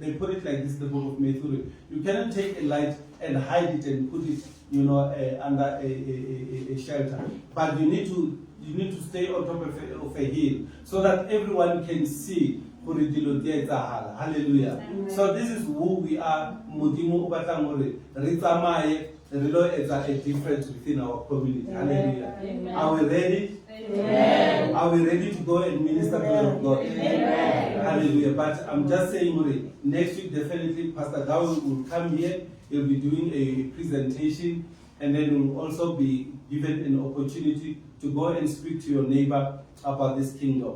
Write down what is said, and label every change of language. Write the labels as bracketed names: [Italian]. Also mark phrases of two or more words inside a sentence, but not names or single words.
[English] They put it like this in the book of Matthew. You cannot take a light and hide it and put it, under a shelter. But you need to you need to stay on top of a hill so that everyone can see. Hallelujah. So this is who we are. [Southern Sotho] Modimo o batlang hore re tsamaye re lo etsa [English] a difference within our community. [Southern Sotho] Hallelujah. [English] Are we ready? Amen. Are we ready to go and minister the word of God? Amen. Hallelujah. But I'm just saying, next week definitely Pastor Gao will come here. He'll be doing a presentation, and then we'll also be given an opportunity to go and speak to your neighbor about this kingdom.